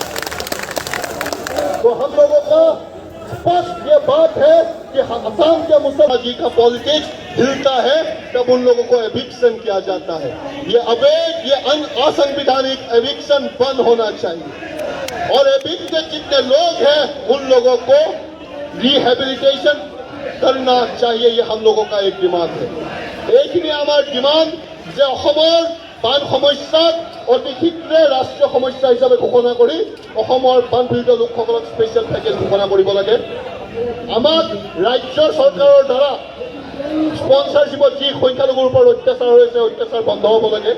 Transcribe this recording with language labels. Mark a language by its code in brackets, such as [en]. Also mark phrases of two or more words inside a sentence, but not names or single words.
[hi] तो हम लोगों का स्पष्ट ये बात है कि असम के मुसलमान जी का पॉलिटिक्स हिलता है तब उन लोगों को एविक्शन किया जाता है। ये अवैध, ये असंवैधानिक एविक्शन बंद होना चाहिए और एविक्टेड जितने लोग हैं उन लोगों को रिहेबिलिटेशन करना चाहिए। ये हम लोगों का एक डिमांड है। एक हमार डिमांड [as] যে অসমৰ বান সমস্যাক অতি শীঘ্ৰে ৰাষ্ট্ৰীয় সমস্যা হিচাপে ঘোষণা কৰি অসমৰ বানপীড়িত লোকসকলক [en] special package [as] ঘোষণা কৰিব লাগে। আমাক ৰাজ্য চৰকাৰৰ দ্বাৰা স্পন্সৰশ্বিপত যি সংখ্যালঘুৰ ওপৰত অত্যাচাৰ হৈছে, অত্যাচাৰ বন্ধ হ'ব লাগে।